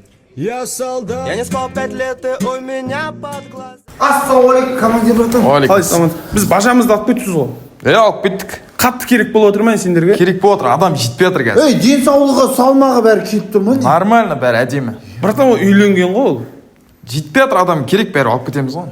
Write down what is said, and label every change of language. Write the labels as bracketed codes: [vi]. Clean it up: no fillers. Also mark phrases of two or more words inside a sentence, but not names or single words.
[ru] Я солдат. Я не спал 5 лет, и у меня под глаз. [kk] Ассалаумағалейкум, командир братан. Қалайсыз? Біз бажамызды алып кетіпсіз ғой. Алып кеттік. Қатты керек болып отыр ма сендерге? Керек болып отыр, адам жетпей жатыр қазір. Ей, денсаулығы, салмағы бәрі келіп тұр ма? Нормально, бәрі әдемі. Братан, ол үйленген ғой ол. Жетпей жатыр, адам керек, бәрі алып кетеміз ғой.